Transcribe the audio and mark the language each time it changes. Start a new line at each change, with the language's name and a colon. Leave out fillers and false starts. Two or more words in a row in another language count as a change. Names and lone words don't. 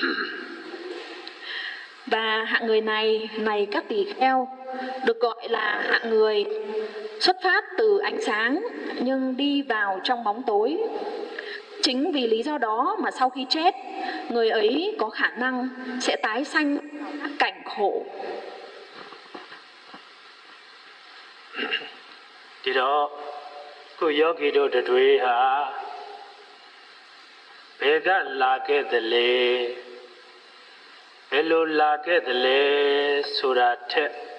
Vietnamese: Và hạng người này các tỳ kheo, được gọi là hạng người xuất phát từ ánh sáng nhưng đi vào trong bóng tối. Chính vì lý do đó mà sau khi chết, người ấy có khả năng sẽ tái sanh cảnh khổ.
Burmese: ဒီတော့ကိုယောဂီတို့တွေဟာဘယ်ကလာခဲ့သလဲဘယ်လိုလာခဲ့သလဲဆိုတာထက်